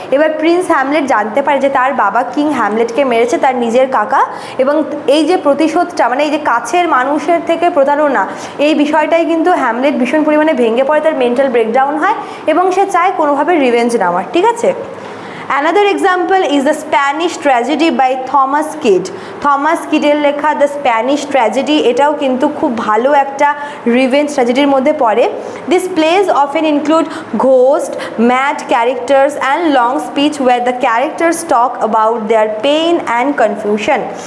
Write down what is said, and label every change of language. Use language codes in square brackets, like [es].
[bn] এবার Prince Hamlet জানতে পারে যে তার বাবা কিং হ্যামলেটকে মেরেছে তার নিজের কাকা, এবং এই যে প্রতিশোধটা মানে এই যে কাছের মানুষের থেকে প্রতারণা, এই বিষয়টাই কিন্তু হ্যামলেট ভীষণ পরিমাণে ভেঙে পড়ে, তার মেন্টাল ব্রেকডাউন হয় এবং সে চায় কোনোভাবে রিভেঞ্জ নেওয়ার, ঠিক আছে। [en] Another example is the Spanish tragedy by Thomas Kyd. [bn] Thomas কিডের লেখা দ্য স্প্যানিশ ট্র্যাজেডি, এটাও কিন্তু খুব ভালো একটা রিভেঞ্জ ট্র্যাজেডির মধ্যে পড়ে। [en] This plays often include ghost, mad characters and long speech where the characters talk about their pain and confusion.